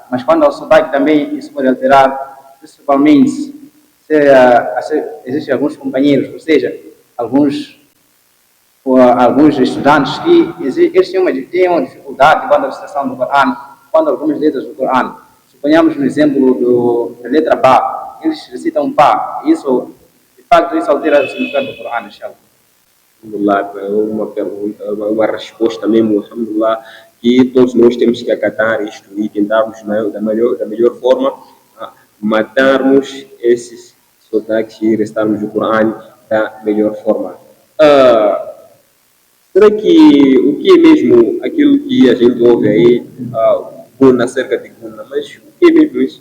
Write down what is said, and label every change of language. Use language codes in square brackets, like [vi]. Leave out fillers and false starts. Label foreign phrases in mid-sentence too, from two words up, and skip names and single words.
[pt] Mas quando ao sotaque também, isso pode alterar, principalmente se existem alguns companheiros, ou seja, alguns estudantes que eles têm uma dificuldade quando a recitação do Coran, quando algumas letras do Coran. Suponhamos no exemplo da letra Ba, eles recitam Ba, isso, de facto, isso altera o significado do Coran, inshallah. Alhamdulillah, uma pergunta, uma resposta mesmo, alhamdulillah, que todos nós temos que acatar isto e tentarmos da melhor forma matarmos esses sotaques e recitarmos o Coran da melhor forma. Será que o que é mesmo aquilo que a gente ouve aí, Guna, acerca de Guna, mas o que é mesmo isso?